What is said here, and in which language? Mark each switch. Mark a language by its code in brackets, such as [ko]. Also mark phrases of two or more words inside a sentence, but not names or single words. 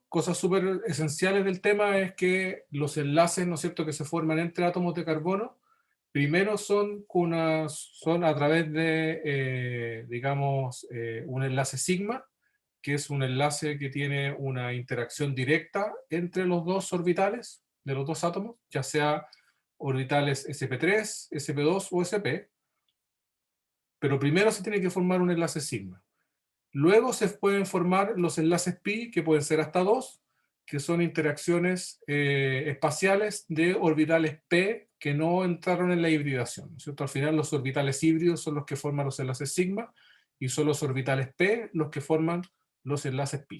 [es] Cosas súper esenciales del tema es que los enlaces, ¿no es cierto?, que se forman entre átomos de carbono, primero son a través de, digamos, un enlace sigma, que es un enlace que tiene una interacción directa entre los dos orbitales de los dos átomos, ya sea orbitales sp3, sp2 o sp, pero primero se tiene que formar un enlace sigma. Luego se pueden formar los enlaces pi, que pueden ser hasta 2, que son interacciones espaciales de orbitales p que no entraron en la hibridación, ¿no es cierto? Al final los orbitales híbridos son los que forman los enlaces sigma, y son los orbitales p los que forman los enlaces pi.